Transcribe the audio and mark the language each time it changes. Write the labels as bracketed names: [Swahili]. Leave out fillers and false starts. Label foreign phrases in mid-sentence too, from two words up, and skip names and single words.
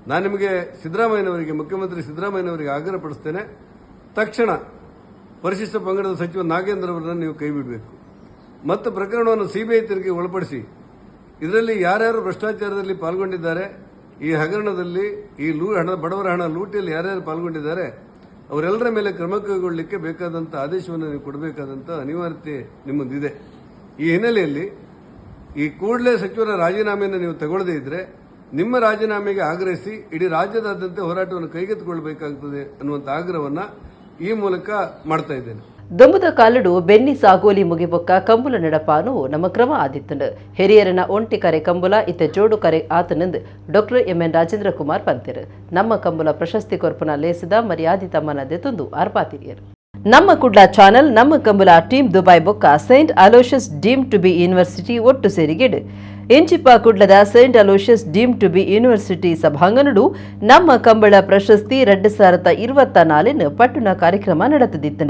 [Kannada] ನಾನು ನಿಮಗೆ ಸಿದ್ದರಾಮಯ್ಯನವರಿಗೆ, ಮುಖ್ಯಮಂತ್ರಿ ಸಿದ್ದರಾಮಯ್ಯನವರಿಗೆ ಆಗ್ರಹಪಡಿಸ್ತೇನೆ, ತಕ್ಷಣ ಪರಿಶಿಷ್ಟ ಪಂಗಡದ ಸಚಿವ ನಾಗೇಂದ್ರ ಅವರನ್ನು ನೀವು ಕೈ ಬಿಡಬೇಕು ಮತ್ತು ಪ್ರಕರಣವನ್ನು ಸಿಬಿಐ ತನಿಖೆಗೆ ಒಳಪಡಿಸಿ ಇದರಲ್ಲಿ ಯಾರ್ಯಾರು ಭ್ರಷ್ಟಾಚಾರದಲ್ಲಿ ಪಾಲ್ಗೊಂಡಿದ್ದಾರೆ, ಈ ಹಗರಣದಲ್ಲಿ, ಈ ಬಡವರ ಹಣ ಲೂಟಿಯಲ್ಲಿ ಯಾರ್ಯಾರು ಪಾಲ್ಗೊಂಡಿದ್ದಾರೆ ಅವರೆಲ್ಲರ ಮೇಲೆ ಕ್ರಮ ಕೈಗೊಳ್ಳಲಿಕ್ಕೆ ಬೇಕಾದಂಥ ಆದೇಶವನ್ನು ನೀವು ಕೊಡಬೇಕಾದಂಥ ಅನಿವಾರ್ಯತೆ ನಿಮ್ಮದಿದೆ. ಈ ಹಿನ್ನೆಲೆಯಲ್ಲಿ ಈ ಕೂಡಲೇ ಸಚಿವರ ರಾಜೀನಾಮೆಯನ್ನು ನೀವು ತಗೊಳ್ಳದೇ ಇದ್ರೆ ನಿಮ್ಮ ರಾಜೀನಾಮೆಗೆ ಆಗ್ರಹಿಸಿ ಇಡೀ ರಾಜ್ಯದಾದ್ಯಂತ ಹೋರಾಟವನ್ನು ಕೈಗೆತ್ತಿಕೊಳ್ಳಬೇಕಾಗುತ್ತದೆ ಅನ್ನುವಂಥ ಆಗ್ರಹವನ್ನು ಈ ಮೂಲಕ ಮಾಡ್ತಾ ಇದ್ದೇನೆ. [Tulu] ದೊಂಬುದ ಕಾಲಡು ಬೆನ್ನಿ ಸಾಗೋಲಿ ಮುಗಿಬೊಕ್ಕ ಕಂಬುಲ ನಡಪಾನು ನಮ್ಮ ಕ್ರಮ ಆದಿತ್ತಂಡು ಹಿರಿಯರನ ಒಂಟಿ ಕರೆ ಕಂಬುಲ ಇತ್ತೆ ಜೋಡು ಕರೆ ಆತನಂದು ಡಾಕ್ಟರ್ ಎಂ.ಎನ್. ರಾಜೇಂದ್ರ ಕುಮಾರ್ ಪಂತಿರು ನಮ್ಮ ಕಂಬುಲ ಪ್ರಶಸ್ತಿ ಕೊರ್ಪುನ ಲೇಸಿದ ಮರ್ಯಾದಿ ತಮ್ಮನ ದೆತೊಂದು ಆರ್ಪಾತಿರಿಯರು. ನಮ್ಮ ಕುಡ್ಲ ಚಾನಲ್ ನಮ್ಮ ಕಂಬುಲ ಟೀಮ್ ದುಬೈ ಬೊಕ್ಕ ಸೈಂಟ್ ಅಲೋಷಿಯಸ್ ಡೀಮ್ ಟು ಬಿ ಯೂನಿವರ್ಸಿಟಿ ಒಟ್ಟು ಸೇರಿಗೆಡು ಎಂಚಿಪ್ಪ ಕುಡ್ಲದ ಸೈಂಟ್ ಅಲೋಷಿಯಸ್ ಡೀಮ್ ಟು ಬಿ ಯೂನಿವರ್ಸಿಟಿ ಸಭಾಂಗಣಡು ನಮ್ಮ ಕಂಬಳ ಪ್ರಶಸ್ತಿ 2024 ಪಟ್ಟಣ ಕಾರ್ಯಕ್ರಮ ನಡೆದಿತ್ತು.